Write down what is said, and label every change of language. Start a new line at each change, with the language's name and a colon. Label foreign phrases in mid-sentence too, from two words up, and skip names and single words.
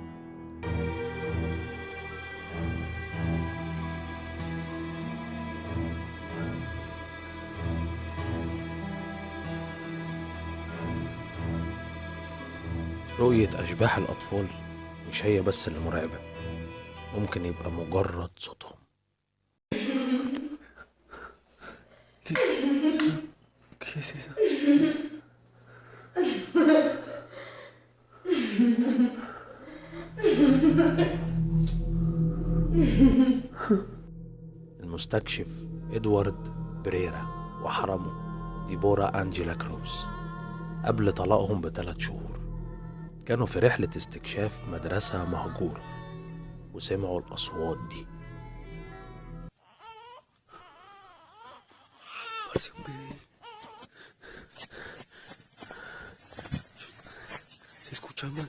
Arabic: رؤية أشباح الأطفال مش هي بس اللي مرعبة، ممكن يبقى مجرد صوتهم.
Spanish: ¿Qué es eso?
Arabic: المستكشف إدوارد بريرا وحرمه ديبورا أنجيلا كروس قبل طلاقهم ب3 شهور كانوا في رحلة استكشاف مدرسة مهجورة وسمعوا الأصوات دي.
Spanish: Parece un bebé. Se escucha mal.